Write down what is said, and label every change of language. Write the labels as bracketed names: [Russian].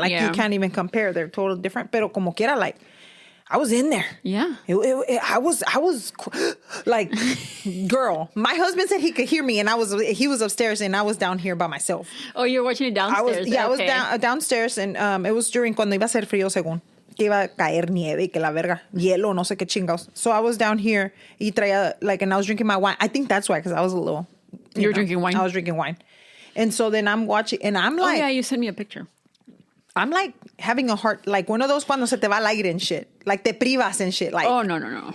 [English] Like, you can't even compare. They're totally different. Pero como quiera, like, I was in there. Yeah. I was like, girl, my husband said he could hear me, and he was upstairs, and I was down here by myself. Oh, you're watching it downstairs? I was downstairs, and it was during cuando iba a ser frío, según. [Spanish] Que iba a caer nieve y que la verga, hielo, no sé qué chingados. [English] So I was down here y traía, like, and I was drinking my wine. I think that's why, because I was a little... You were drinking wine? I was drinking wine. And so then I'm watching, and I'm like... Oh, yeah, you sent me a picture. I'm like having a heart, like one of those cuando se te va el aire and shit. Like te privas and shit. Like, oh, no.